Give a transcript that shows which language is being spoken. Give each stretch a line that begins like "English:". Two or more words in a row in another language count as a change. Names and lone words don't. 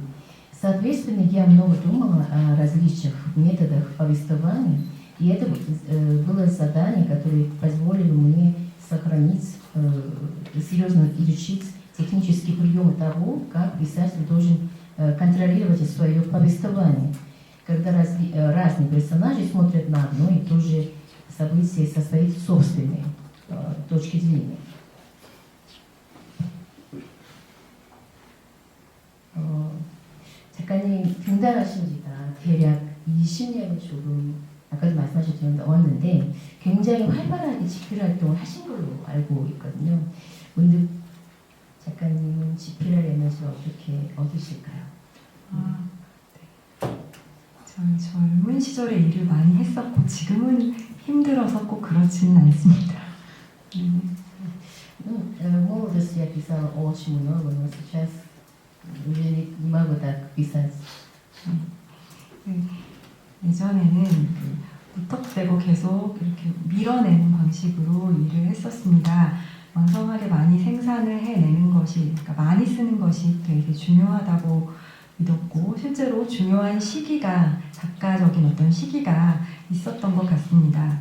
Russian: Соответственно, я много думала о различных методах повествования, и это было задание, которое позволило мне сохранить, серьезно изучить технические приемы того, как писатель должен контролировать свое повествование, когда разные персонажи смотрят на одно и то же событие со своей собственной точки зрения.
Korean: 작가님 등단하신 지가 대략 20년을 조금 아까도 말씀하셨지만 넘었는데 굉장히 활발하게 집필 활동을 하신 걸로 알고 있거든요. 문득 작가님은 집필할 에너지를 어떻게 얻으실까요? 네. 저는 젊은 시절에 일을 많이 했었고 지금은 힘들어서 꼭 그렇지는 않습니다.
Russian: В молодости я писала очень много, но сейчас уже не могу так писать.
Korean: 예전에는 무턱대고 계속 이렇게 밀어내는 방식으로 일을 했었습니다. 왕성하게 많이 생산을 해내는 것이, 그러니까 많이 쓰는 것이 되게 중요하다고 믿었고 실제로 중요한 시기가, 작가적인 어떤 시기가 있었던 것 같습니다.